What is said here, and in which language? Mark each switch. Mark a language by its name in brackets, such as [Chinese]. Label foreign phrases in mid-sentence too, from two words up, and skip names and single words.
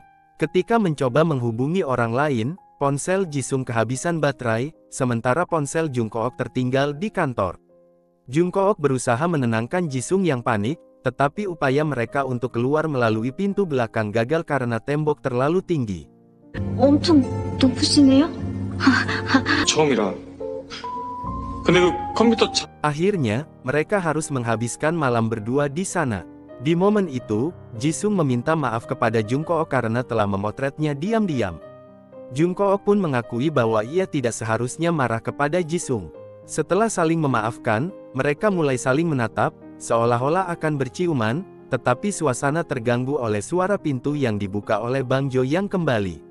[Indonesian] Ketika mencoba menghubungi orang lain, ponsel Jisung kehabisan baterai, sementara ponsel Jungkook tertinggal di kantor. Jungkook berusaha menenangkan Jisung yang panik, tetapi upaya mereka untuk keluar melalui pintu belakang gagal karena tembok terlalu tinggi. [Korean] 엄청 높으시네요? 처음이라. 근데 그 컴퓨터 [Indonesian] Akhirnya, mereka harus menghabiskan malam berdua di sana. Di momen itu, Jisung meminta maaf kepada Jungkook karena telah memotretnya diam-diam. Jungkook pun mengakui bahwa ia tidak seharusnya marah kepada Jisung. Setelah saling memaafkan, mereka mulai saling menatap, seolah-olah akan berciuman, tetapi suasana terganggu oleh suara pintu yang dibuka oleh Bang Jo yang kembali.